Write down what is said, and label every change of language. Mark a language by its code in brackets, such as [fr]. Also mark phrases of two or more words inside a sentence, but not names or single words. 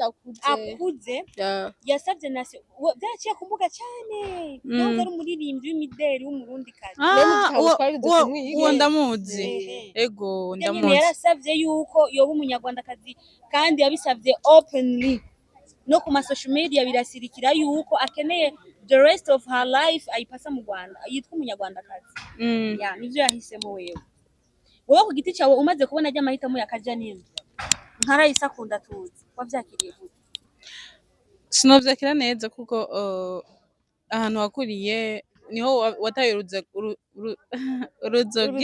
[rn] akuze yasavye nasi vyaciye kumbuga cyane, nawe ari umuririmbyi w'imideli w'umurundi kazi. Uwo ndamuzi, ego ndamuzi. Yarasavye yuko yoba umunyarwandakazi, kandi yabisavye openly no ku [en] social media [rn] birasirikira yuko akeneye [en] the rest of her life [rn] ayipasa mu Rwanda, yitwa umunyarwandakazi. Nivyo yahisemo wewe. Wowe ku giti cyawe umaze kubona ajya amahitamo ya Kajanine, nka Raisa akunda tuzi, wavyakiriye gute? Sinovyakira neza kuko ahantu wakuriye niho wataye uruzogi